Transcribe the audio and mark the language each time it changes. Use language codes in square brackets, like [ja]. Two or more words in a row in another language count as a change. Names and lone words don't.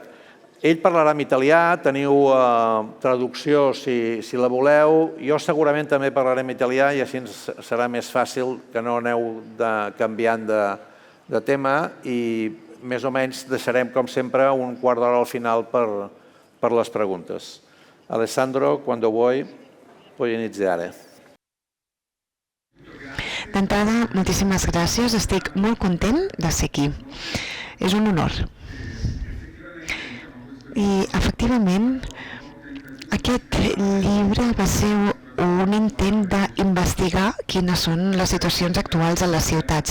[ca] Ell parlarà en italià, teniu traducció si la voleu. Jo segurament també parlaré en italià i així serà més fàcil que no aneu canviant de tema i més o menys deixarem, com sempre, un quart d'hora al final per les preguntes. [it] Alessandro, quando vuoi, puoi iniziare. [ca] D'entrada, moltíssimes gràcies. Estic molt content de ser aquí. És un honor. I, efectivament, aquest llibre va ser un intent d'investigar quines són les situacions actuals a les ciutats.